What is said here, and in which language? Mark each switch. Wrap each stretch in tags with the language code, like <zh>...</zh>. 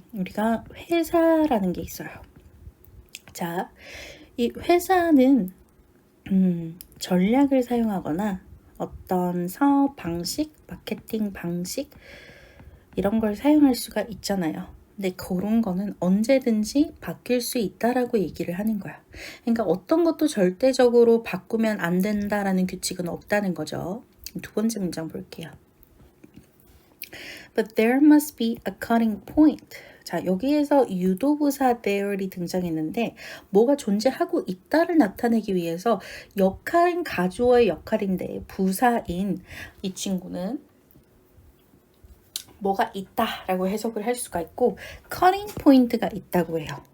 <ko>우리가 회사라는 게 있어요. 자, 이 회사는 전략을 사용하거나 어떤 사업 방식, 마케팅 방식 이런 걸 사용할 수가 있잖아요. 근데 그런 거는 언제든지 바뀔 수 있다라고 얘기를 하는 거야. 그러니까 어떤 것도 절대적으로 바꾸면 안 된다라는 규칙은 없다는 거죠. 두 번째 문장 볼게요.</ko> <en>But there must be a cutting point.</en> <ko>자, 여기에서 유도부사 there이 등장했는데 뭐가 존재하고 있다를 나타내기 위해서 역할은 가주어의 역할인데 부사인 이 친구는 뭐가 있다라고 해석을 할 수가 있고 cutting point가 있다고 해요.</ko>